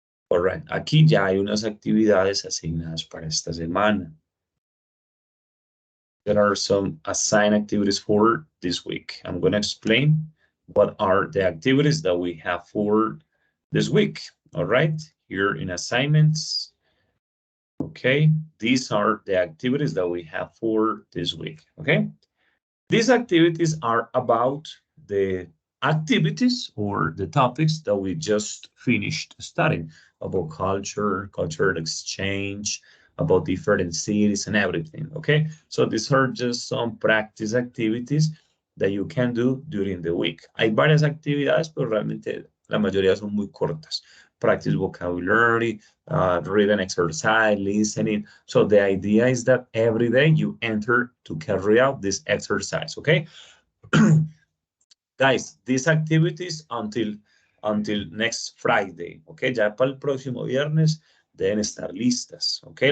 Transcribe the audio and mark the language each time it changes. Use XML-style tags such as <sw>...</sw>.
<en>All right,</en> <es>aquí ya hay unas actividades asignadas para esta semana.</es> <en>There are some assigned activities for this week. I'm going to explain what are the activities that we have for this week. All right, here in assignments. Okay, these are the activities that we have for this week. Okay, these activities are about the activities or the topics that we just finished studying about culture, cultural exchange, about different cities and everything, okay? So these are just some practice activities that you can do during the week.</en> <es>Hay varias actividades, pero realmente la mayoría son muy cortas.</es> <en>Practice vocabulary, reading exercise, listening. So the idea is that every day you enter to carry out this exercise, okay? Guys, these activities until next Friday, okay?</en> <es>Ya para el próximo viernes deben estar listas, okay?</es>